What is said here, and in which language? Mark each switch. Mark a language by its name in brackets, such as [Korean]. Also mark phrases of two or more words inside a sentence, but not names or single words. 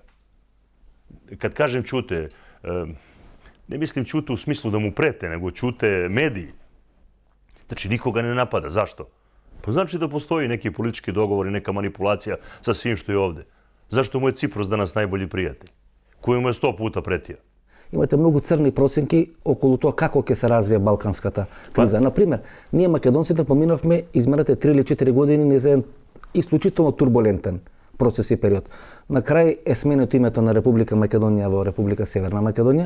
[Serbian] Kad kažem ćute, ne mislim ćute u smislu da mu prete, nego ćute mediji. Znači, nikoga ne napada. Zašto? Pa znači da postoji neki politički dogovor i neka manipulacija sa svim što je ovde. Zašto mu je Cipros danas najbolji prijatelj? Koji mu je 100 puta pretio? [Macedonian] Имате многу црни проценки околу тоа како ќе се развие балканската криза. Например, ние македонците поминавме изминалите 3 или 4 години низ еден исклучително турбулентен процес и период. На крај е сменето името на Република Македонија во Република Северна Македонија.